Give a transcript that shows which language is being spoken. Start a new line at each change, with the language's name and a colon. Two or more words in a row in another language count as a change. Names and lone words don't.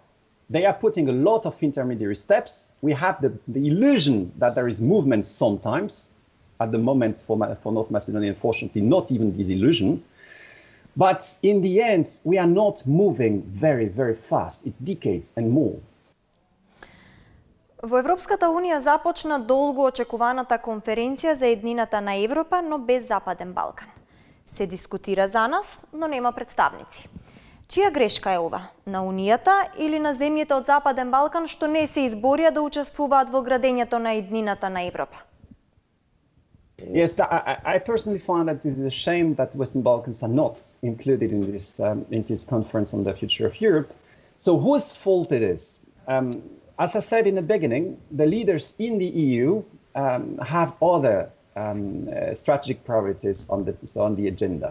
English: They are putting a lot of intermediary steps. We have the illusion that there is movement sometimes. At the moment, for North Macedonia, unfortunately, not even this illusion. But in the end, we are not moving very, very fast. It decades and more.
Macedonian: Во Европската унија започна долго очекуваната конференција за еднината на Европа, но без Западен Балкан. Се дискутира за нас, но нема представници. Чија грешка е ова? На Унијата или на земјите од Западен Балкан што не се изборија да учествуваат во градењето на еднината на Европа?
English: Yes, I personally find that it is a shame that the Western Balkans are not included in this conference on the future of Europe. So whose fault it is? As I said in the beginning, the leaders in the EU have other strategic priorities on the agenda.